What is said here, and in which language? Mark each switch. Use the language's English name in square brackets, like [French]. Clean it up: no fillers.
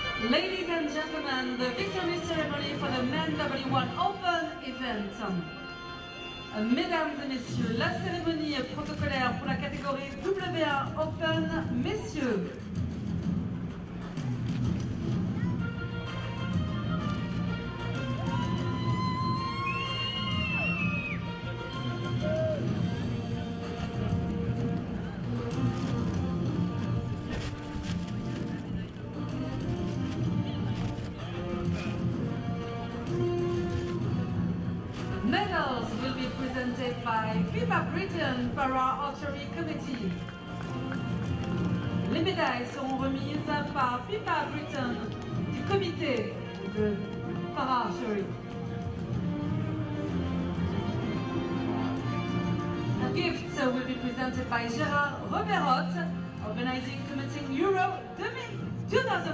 [English] Ladies and gentlemen, the victory ceremony for the Men W1 Open event. [French] Mesdames et messieurs, la cérémonie protocolaire pour la catégorie W1 Open, messieurs. [English] Medals will be presented by European Para Archery Committee. [French] Les médailles seront remises par FIFA Britain du comité de Para Archery. [English] Gifts will be presented by Gérard Reberot, organizing committee Euro 2016.